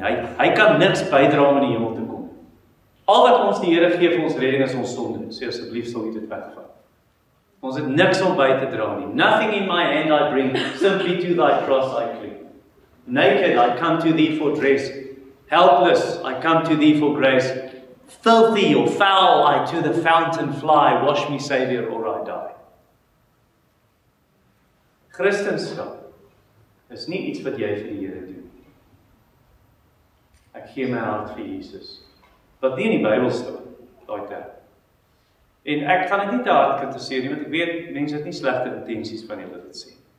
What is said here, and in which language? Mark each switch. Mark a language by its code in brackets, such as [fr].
[af] Hy kan niks bydra om in die hemel te kom. Al wat ons die Here gee vir ons redding is ons sonde. Sê asseblief sal U dit wegvat. Ons het niks om by te dra nie. [en] Nothing in my hand I bring, simply to thy cross I cling. Naked I come to thee for dress. Helpless I come to thee for grace. Filthy or foul I to the fountain fly. Wash me, Saviour, or I die. [af] Christendom is nie iets wat jy vir die Here doen. Ek gee my hart vir Jesus. Wat nie in die Bybel staan, daai term. En ek gaan dit nie te hard kritiseer nie, want ek weet mense het nie slegte intensies van hulle dit sê.